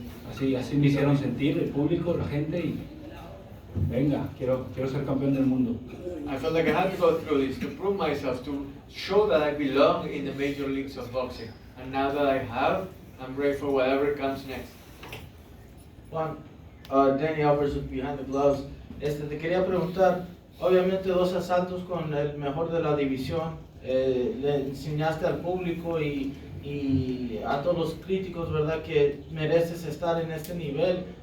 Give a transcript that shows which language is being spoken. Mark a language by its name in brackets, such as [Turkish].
[Spanish] Así me hicieron sentir el público, la gente, y venga, quiero ser campeón del mundo. [English] I felt like I had to go through this to prove myself, to show that I belong in the major leagues of boxing. And now that I have, I'm ready for whatever comes next. Juan, Danny Alvarez with Behind the Gloves. [Spanish] Te quería preguntar, obviamente 2 asaltos con el mejor de la división, le enseñaste al público y a todos los críticos, ¿verdad?, que mereces estar en este nivel.